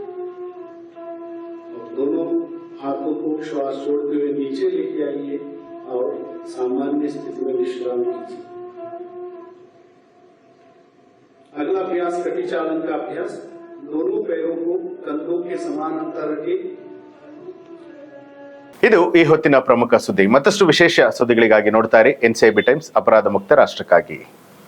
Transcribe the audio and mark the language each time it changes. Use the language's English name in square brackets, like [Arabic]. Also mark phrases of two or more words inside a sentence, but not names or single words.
[Hindi] और दोनों हाथों को श्वास छोड़ते हुए नीचे लेके आइए और सामान्य स्थिति में विश्राम कीजिए। अगला अभ्यास कटी चालन का अभ्यास। दोनों पैरों को कंधों के समान अंतर रखें। [Kannada] ಇದು ಈ ಹೊತ್ತಿನ ಪ್ರಮುಖ ಸುದ್ದಿ. ಮತ್ತಷ್ಟು ವಿಶೇಷ ಸುದ್ದಿಗಳಿಗಾಗಿ ನೋಡ್ತಾ ಇರಿ ಎನ್ಸಿಬಿ ಟೈಮ್ಸ್, ಅಪರಾಧ ಮುಕ್ತ ರಾಷ್ಟ್ರಕ್ಕಾಗಿ.